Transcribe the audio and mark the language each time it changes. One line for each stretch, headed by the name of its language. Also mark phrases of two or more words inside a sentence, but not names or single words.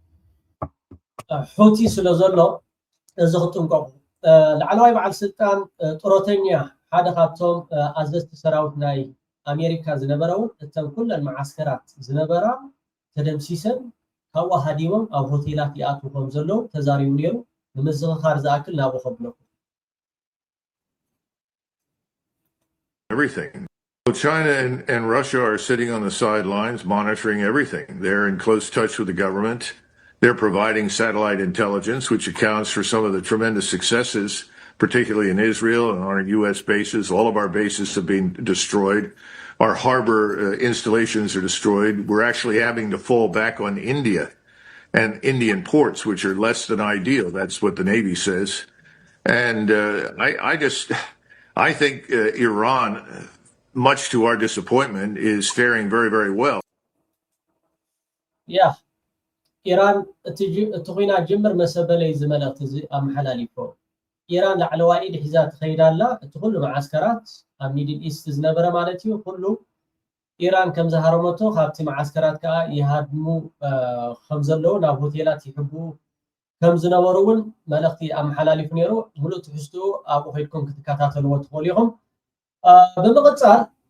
Tigrinya: ሑቲ ስለ ዘሎ እዚ ክጥንቀቁ ላዕለዋይ በዓል ስልጣን ጡረተኛ ሓደ ካብቶም ኣዘዝቲ ሰራዊት ናይ ኣሜሪካ ዝነበረ እውን እተን ኩለን ማዓስከራት ዝነበራ ተደምሲሰን ካብኡ ሃዲሞም ኣብ ሆቴላት ይኣትዉ ከም ዘለዉ ተዛሪቡ ነይሩ ንምዝኽኻር ዝኣክል ናብኡ ከብለኩም
English: everything. So China and Russia are sitting on the sidelines monitoring everything. They're in close touch with the government. They're providing satellite intelligence, which accounts for some of the tremendous successes, particularly in Israel and our U.S. bases. All of our bases have been destroyed. Our harbor installations are destroyed. We're actually having to fall back on India and Indian ports, which are less than ideal. That's what the Navy says. And I think Iran, much to our disappointment, is faring very, very well. Yeah.
Tigrinya: ኢራን እቲ ኮይና ጅምር መሰበለይ ዝመለእቲ እዚ ኣብ መሓላሊፎ ኢራን ላዕለዋይ ኢድ ሒዛ ትኸይዳላ እቲ ኩሉ ማዓስከራት ኣብ ሚድል ኢስት ዝነበረ ማለት እዩ ኩሉ ኢራን ከም ዝሃረመቶ ካብቲ ማዓስከራት ከዓ ይሃድሙ ከም ዘለዉ ናብ ሆቴላት ይሕቡ ከም ዝነበሩ እውን መልእኽቲ ኣብ መሓላሊፉ ነይሩ ሙሉእ ትሕዝትኡ ኣብኡ ከይድኩም ክትከታተልዎ ትኽእሉ ኢኹም ብምቕፃል